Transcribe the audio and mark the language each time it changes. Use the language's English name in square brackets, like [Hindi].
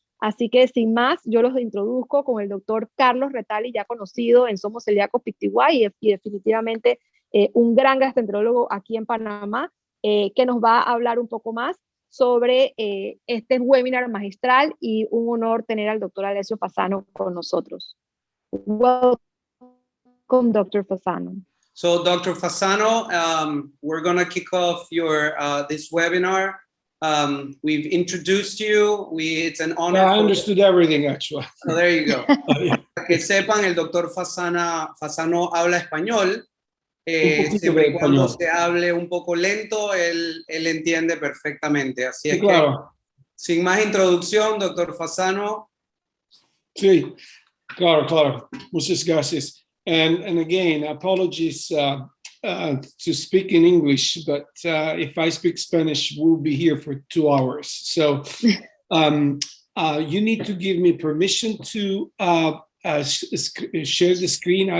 [Spanish] Así que sin más, yo los introduzco con el doctor Carlos Retali, ya conocido en Somos Celíacos PTY y definitivamente un gran gastroenterólogo aquí en Panamá, que nos va a hablar un poco más sobre este webinar magistral, y un honor tener al doctor Alessio Fasano con nosotros. [English] Welcome, Dr. Fasano. So, Dr. Fasano, we're going to kick off your this webinar. We've introduced you. It's an honor. I understood everything, actually. So there you go. [Spanish] Para que sepan, el doctor Fasano habla español. Siempre y cuando se hable un poco lento, él entiende perfectamente. Así es que, sin más introducción, doctor Fasano. Sí, claro. Muchas gracias. [English] And again, apologies to speak in English, but if I speak Spanish, we'll be here for 2 hours. So you need to give me permission to share the screen.